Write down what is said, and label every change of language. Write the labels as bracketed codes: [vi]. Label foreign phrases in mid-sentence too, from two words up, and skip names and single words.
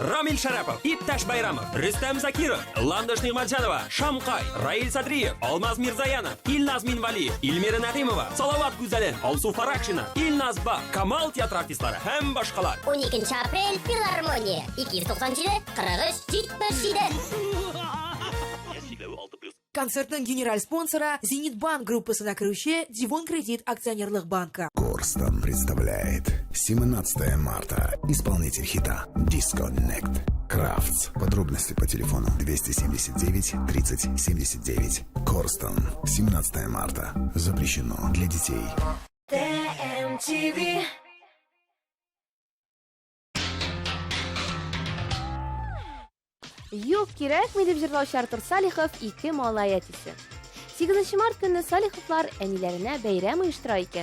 [tt] Рамил Шарапов, Иптәш Байрамов, Рөстәм Закиров, Ландыш Нигъматҗанова, Шамкай, Раил Садриев, Алмаз Мирзаянов, Илназ Минвалиев, Илмира Нәгыймова, Салават Гүзәлен, Алсу Фаракшина, Илназ Бак, Камал театр артистлары һәм башкалар. 12 апрель Филармония 297 43 77. Концертның генераль спонсора Зенитбанк группасына кіруші Дивон Кредит акционерлық банка. [ru] Корстон представляет 17 марта. Исполнитель хита Disconnect. Крафтс. Подробности по телефону 279 30 79. Корстон. 17 марта. Запрещено для детей. [tt] TMTV. Юк кирәкми дип җырлаучы Артур Салихов 2 малай әтисе. 8 март көнне Салиховлар әниләренә бәйрәм оештыра икән.